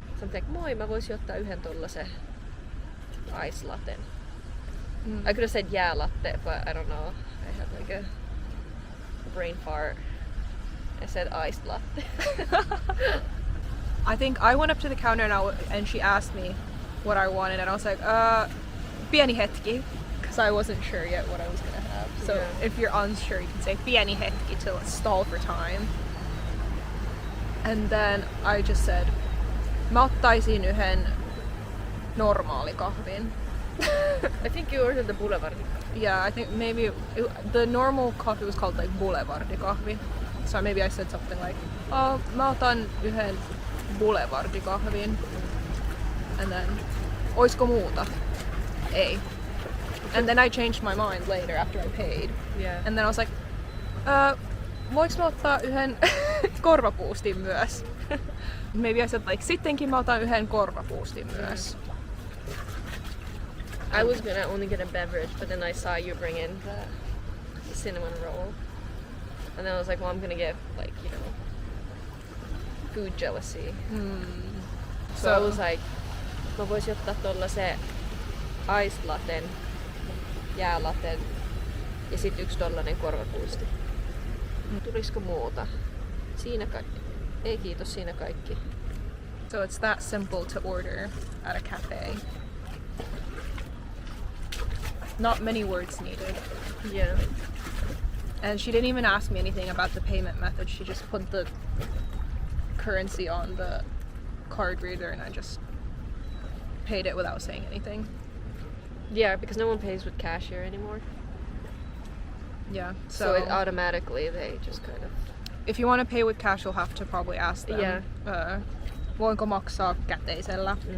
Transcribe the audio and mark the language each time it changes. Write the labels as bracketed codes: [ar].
[en] Something like, [fi] moi, mä voisin ottaa yhden tollasen ice latten. [en] I could have said yeah latte, but I don't know. I had like a brain fart. I said iced latte. I think I went up to the counter and she asked me what I wanted, and I was like, [fi] pieni hetki, [en] because I wasn't sure yet what I was gonna have. So if you're unsure, you can say [fi] pieni hetki [en] to stall for time. And then I just said, [fi] mä ottaisin yhden normaalikahvin. [en] I think you ordered the Boulevard. Yeah, I think maybe the normal coffee was called like boulevardikahvi. So maybe I said something like, oh, [fi] mä otan yhden boulevardikahvin. [en] And then, [fi] oisko muuta? Ei. [en] And then I changed my mind later after I paid. Yeah. And then I was like, [fi] voiks mä ottaa yhden korvapuustin myös? [en] Maybe I said like, [fi] sittenkin mä otan yhden korvapuustin myös. [en] I was gonna only get a beverage, but then I saw you bring in the cinnamon roll. And then I was like, well, I'm gonna get like, you know, food jealousy. So I was like, mä voisin ottaa tollasen iced latten, jäälatten ja sit yksi tollanen korvapuusti. [fi] Tulisiko muuta? Siinä kaikki. Ei kiitos, siinä kaikki. [en] So it's that simple to order at a cafe. Not many words needed. Yeah. And she didn't even ask me anything about the payment method. She just put the currency on the card reader and I just paid it without saying anything. Yeah, because no one pays with cash here anymore. Yeah. So it automatically, they just kind of... If you want to pay with cash, you'll have to probably ask them. Yeah. [fi] Voinko maksaa käteisellä?